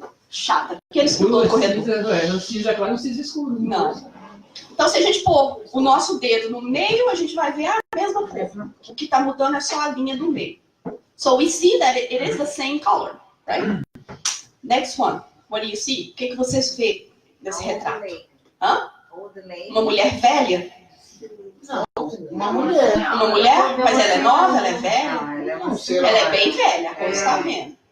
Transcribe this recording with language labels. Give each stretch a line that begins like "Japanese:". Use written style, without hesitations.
Portuguese: Chata. Porque ele escutou no corredor. No cinza claro e no cinza escuro. Não. Então, se a gente pôr o nosso dedo no meio, a gente vai ver a mesma cor. O que está mudando é só a linha do meio.
English: So we see that it is the same color, right? Next one. What do you see?
Portuguese: O que vocês vê nesse retrato? Hã? Uma mulher velha? Uma mulher. Uma mulher? Mas ela é nova? Ela é velha? Não sei. Ela é bem velha, como você está vendo.